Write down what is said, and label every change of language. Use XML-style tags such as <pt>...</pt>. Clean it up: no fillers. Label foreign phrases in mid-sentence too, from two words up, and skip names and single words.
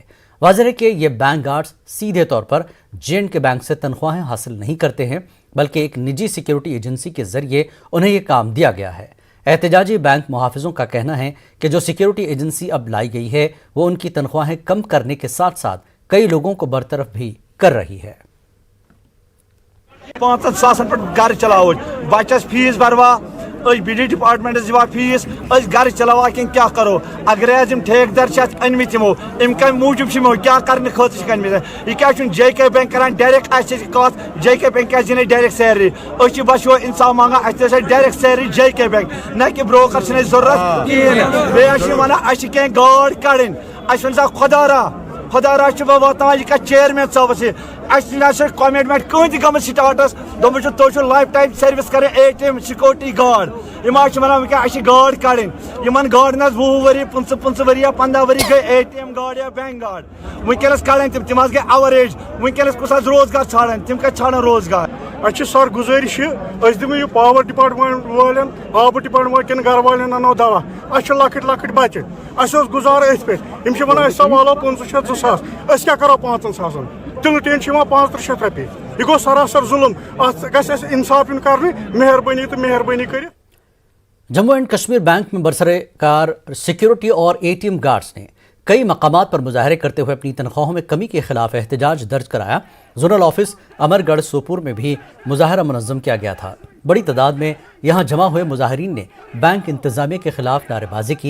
<ur>واضح ہے کہ یہ بینک گارڈز سیدھے طور پر JNK بینک سے تنخواہیں حاصل نہیں کرتے ہیں، بلکہ ایک نجی سیکیورٹی ایجنسی کے ذریعے انہیں یہ کام دیا گیا ہے۔ احتجاجی بینک محافظوں کا کہنا ہے کہ جو سیکیورٹی ایجنسی اب لائی گئی ہے وہ ان کی تنخواہیں کم کرنے کے ساتھ ساتھ کئی لوگوں کو برطرف بھی کر رہی ہے۔</ur> <ks>5,000 پہ گھر چلاو، بچس فیس بروا، بجلی ڈپارٹمنٹس دِوان فیس، گھر چلاوا کن کیا کرو۔ اگر ہم ٹھیکدر انمت یمو ام کم موجود کیا کرنے خاطر انمت، یہ کیا JK بینک کران ڈائریکٹ کت، JK بینک کیا دن</ks> <en>direct salary,</en> <ks>بس انصاف منگان</ks> <en>direct salary</en> <ks>JK بینک، نہ کہ بروکر چھ ضرورت کہین۔ بیٚیہِ ونان اَسہِ کینٛہہ گاڑ کڑٕنۍ، اَسہِ ون سا خدا را واتان یہ چیئرمین صاحبس اچھا کمٹمنٹ کہیں تھی گمت سٹارٹس دپان تھی</ks> <en>lifetime service</en> <ks>کریں</ks> <en>ATM security guard,</en> <ks>یم ونان ونکیٚن گاڑ کڑٕنۍ، یمن گاڑن 20 ؤری 25 ؤری یا 15 ؤری گئی ATM گاڑ یا بینک گاڑ، ونکیٚنس کڑن تم گئی اوریج، ونکیٚنس کس روزگار ژھانڈن، تم کتہِ ژھانڈن روزگار۔ اچھا سر گزارش دمو یہ</ks> <en>power department</en> <ks>والن، آب ڈپارٹمنٹ کن گھر والن انو دوا، اچھا لکٹ لکٹ بچہ، اہس گزار ات پہ، یم ونان سوالو 500-2,000، اس کیا کرو 5,000 تل ٹین 5,300 رۄپیہِ، یہ گو سراسر ظلم، ات گژھِ اسہِ انصاف یُن کرنہٕ، مہربٲنی تو مہربٲنی کٔرِتھ۔</ks> <ur>جموں اینڈ کشمیر بینک میں برسرکار سیکیورٹی اور ATM گارڈز نے کئی مقامات پر مظاہرے کرتے ہوئے اپنی تنخواہوں میں کمی کے خلاف احتجاج درج کرایا۔ زونل آفس امر گڑھ سوپور میں بھی مظاہرہ منظم کیا گیا تھا۔ بڑی تعداد میں یہاں جمع ہوئے مظاہرین نے بینک انتظامیہ کے خلاف نعرے بازی کی۔</ur>